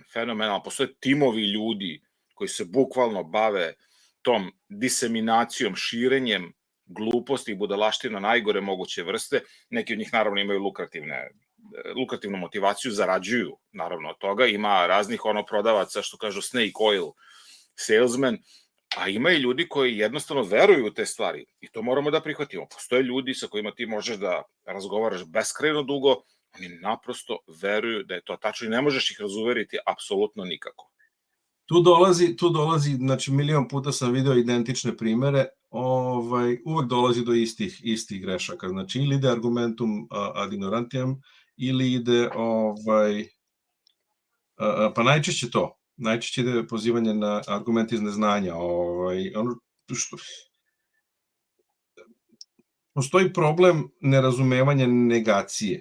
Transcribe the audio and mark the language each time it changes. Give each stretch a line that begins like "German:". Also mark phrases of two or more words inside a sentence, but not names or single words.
Serbian: Postoje timovi ljudi koji se bukvalno bave tom diseminacijom, širenjem gluposti i budalaština najgore moguće vrste. Neki od njih naravno imaju lukrativnu motivaciju, zarađuju naravno od toga. Ima raznih prodavaca što kažu
English: snake oil salesman,
Serbian: a ima i ljudi koji jednostavno veruju u te stvari i to moramo da prihvatimo. Postoje ljudi sa kojima ti možeš da razgovaraš beskrajno dugo, oni naprosto veruju da je to tačno i ne možeš ih razuveriti apsolutno nikako. Tu dolazi, znači milion puta sam video identične primere, uvek dolazi do istih grešaka, znači ili ide
Latin: argumentum ad ignorantiam,
Serbian: ili ide, pa najčešće ide pozivanje na argument iz neznanja, postoji problem nerazumevanja negacije.